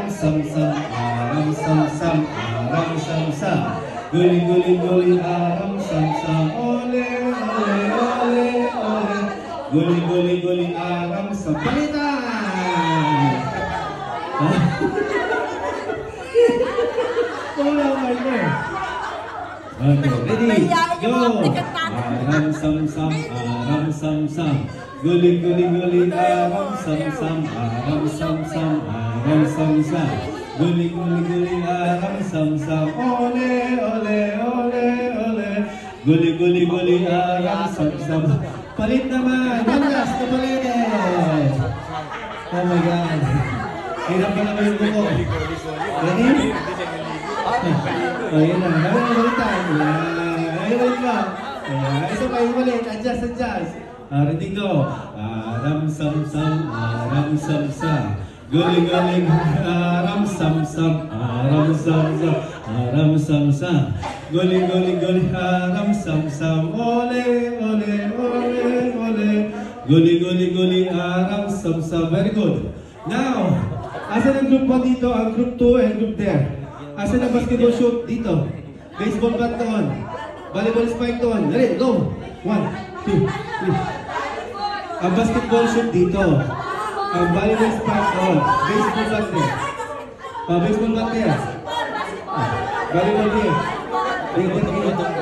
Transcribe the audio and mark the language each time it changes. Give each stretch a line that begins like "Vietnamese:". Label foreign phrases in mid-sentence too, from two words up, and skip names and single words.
Filipino: sam sam, aram sam sam, aram sam sam. Guling guling guling aram sam sam, ole ole ole ole. Guling guling guling aram sam. Palitan! Wala kayo na.
English: Okay, ready? Go! Aram sam sam, aram sam sam. Guling guling guling aram sam sam, aram sam sam, aram sam sam. Guling guling guling aram sam sam, ole ole ole ole. Guling guling guling aram sam sam.
Filipino: Palit naman, mandas na palit.
English: Oh my God.
Filipino: Hirap ka naman yung buko. Ready? Ayan na, naman tayo. Ayan ba? Isa pa yung palit, adjust.
English: Ready, go. Aram sam sam, aram sam sam. Guling guling, aram sam sam, aram sam sam, aram sam sam. Guling guling guling, aram sam sam. Ole ole ole ole. Guling guling guling, aram sam sam. Very good. Now,
Filipino: asan ang group 1 dito? Ang group 2
English: and group there.
Filipino: Asan ang
English: basketball shoot
Filipino: dito?
English: Baseball bat
Filipino: doon.
English: Volleyball spike
Filipino: doon. Dali, go. 1, 2, 3. Ang
English: basketball shoot
Filipino: dito. Ang
English: volleyball spike
Filipino: doon.
English: Baseball bat there. Baseball bat there. Volleyball here.